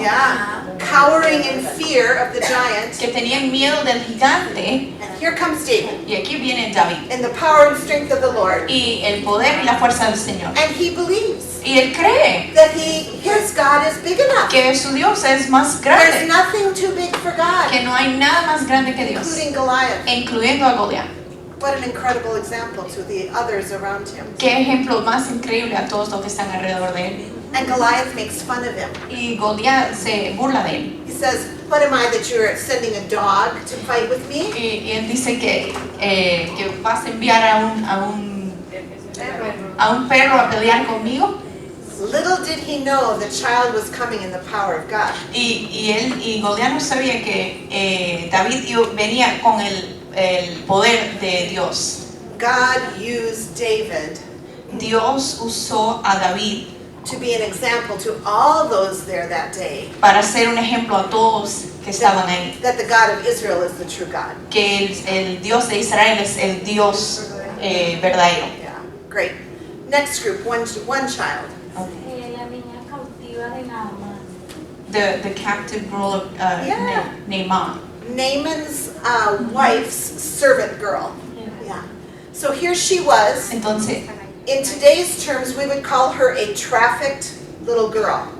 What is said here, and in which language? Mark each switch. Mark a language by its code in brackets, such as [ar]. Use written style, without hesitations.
[en] Yeah, cowering in fear of the giant. [es] que tenían miedo del gigante. [en] And here comes David [es] Y aquí viene David. [en] in the power and strength of the Lord. [es] Y el poder y la fuerza del Señor. [en] And he believes [es] Y él cree [en] that his God is big enough. [es] que su Dios es más [en] There's [es] grande. [en] nothing too big for God, [es] Que no hay nada más grande que Dios. [en] including Goliath. [es] Incluyendo a Goliat. [en] What an incredible example to the others around him. [es] Qué ejemplo más increíble a todos los que están alrededor de él. [en] And Goliath makes fun of him. [es] Y Goliat se burla de él. [en] He says, what am I that you're sending a dog to fight with me? [es] Y él dice que vas a enviar a un perro a pelear conmigo. [en] Little did he know the child was coming in the power of God. [es] Y Goliat no sabía que David venía con el poder de Dios. [en] God used David [es] Dios usó a David [en] to be an example to all those there that day [es] para ser un ejemplo a todos que estaban ahí. [en] that the God of Israel is the true God. [es] Que el Dios de Israel es el Dios verdadero. [en] Yeah, great. Next group, one child. [es] La niña cautiva de Naamán. [en] The captive girl of Yeah. Naaman. Naaman's wife's servant girl. Yeah. So here she was. [es] Entonces, [en] In today's terms, we would call her a trafficked little girl.